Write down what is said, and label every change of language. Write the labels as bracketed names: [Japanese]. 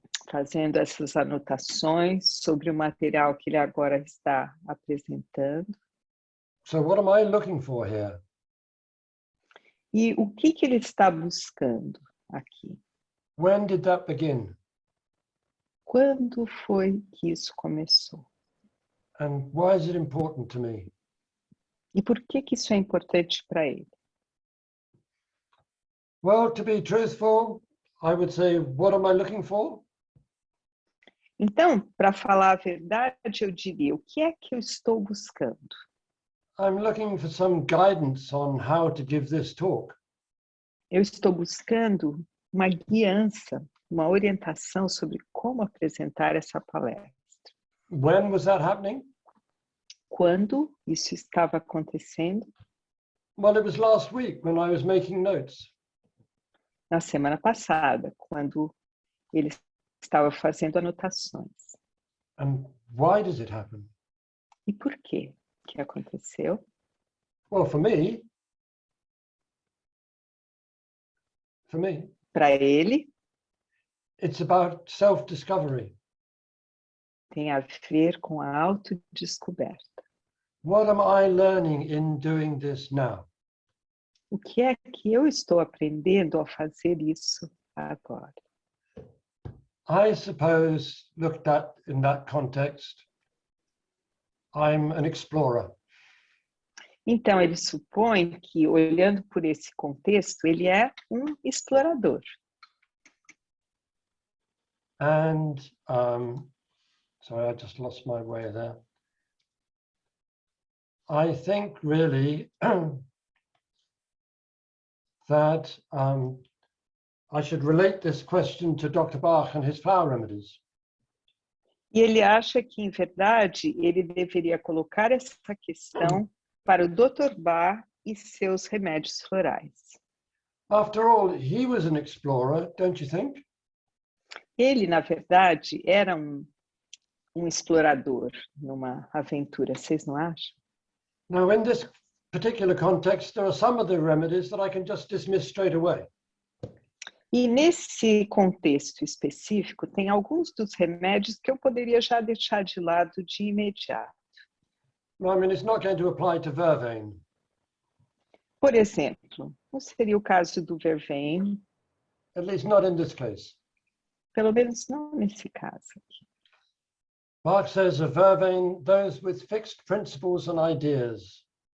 [Portuguese] Fazendo essas anotações sobre o material que ele agora está apresentando. [English] So what am I looking for here? [Portuguese] E o que ele está buscando aqui? [English] When did that begin? [Portuguese] Quando foi que isso começou? [English] And why is it important to me? [Portuguese] E por que isso é importante para ele? [English] Well, to be truthful, I would say, what am I looking for? [Portuguese] Então, para falar a verdade, eu diria, o que é que eu estou buscando? [English] I'm looking for some guidance on how to give this talk. [Portuguese] Eu estou buscando uma guiança, uma orientação sobre como apresentar essa palestra. [English] When was that happening? [Portuguese] Quando isso estava acontecendo? [English] Well, it was last week when I was making notes. [Portuguese] Na semana passada, quando ele estava fazendo anotações. [English] And why does it happen? [Portuguese] E por quê que aconteceu? [English] Well, for me, [Portuguese] Para ele, [English] it's about self-discovery. [Portuguese] tem a ver com a autodescoberta. [English] What am I learning in doing this now? [Portuguese] O que é que eu estou aprendendo ao fazer isso agora? [English] I suppose, looked at in that context, I'm an explorer. [Portuguese] Então, ele supõe que, olhando por esse contexto, ele é um explorador. [English] And, sorry, I just lost my way there. I think really that I should relate this question to Dr. Bach and his flower remedies. [Portuguese] E ele acha que, em verdade, ele deveria colocar essa questão para o Dr. Bach e seus remédios florais. [English] After all, he was an explorer, don't you think? [Portuguese] Ele, na verdade, era um explorador numa aventura, vocês não acham? [English] Now, in this particular context, there are some of the remedies that I can just dismiss straight away. [Portuguese] E nesse contexto específico, tem alguns dos remédios que eu poderia já deixar de lado de imediato. [English] I mean, it's not going to apply to vervain. [Portuguese] Por exemplo, não seria o caso do vervain, [English] At least not in this case. [Portuguese] pelo menos não nesse caso aqui. [English] Bach says of vervain, those with fixed principles and ideas.